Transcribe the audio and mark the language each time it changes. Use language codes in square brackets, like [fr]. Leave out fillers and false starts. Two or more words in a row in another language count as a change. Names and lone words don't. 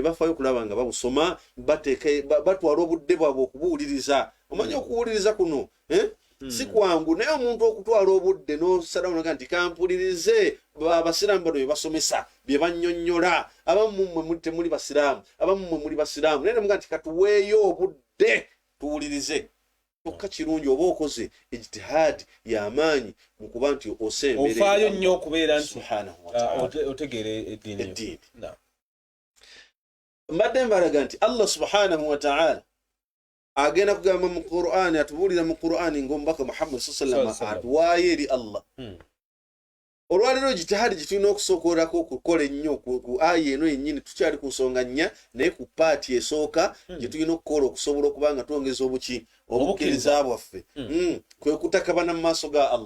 [lg] bafaayo okulaba nga babusoma batwala obudde bwabwe okubuwuliriza omanyi okuwuliriza kuno si kwangu naye omuntu okutwala obudde n'osalawo nti kampulirize abasiraamu bano bye basomesa bye bannyonnyola abamu mmwe temuli basiraamu abamu mmwe muli basiraamu naye nemuga nti katuweeyo obudde tuwulirize kyokka kirungi oba okoze ejitihaadi y'amaanyi mu kuba nti osemberera ofaayo nnyo okubeera nti otegeera eddiini mbadde mbalaga nti Allah [ar] سبحانه وتعالى [lg] agenda kugamba mu Qur'an atubuulira mu Qur'an ng'omubaka Muhammad [ar] صلى الله عليه وسلم [lg] atuwaayo eri Allah olwaliro jitihadi gitulina okusookorako okukola ennyo ku aya eno yennyini tukyali ku nsonga nnya naye ku paati esooka gye tulina okukola okusobola okuba nga twongeza obukkiriza bwaffe kwe kutakabana mu maaso ga Allah.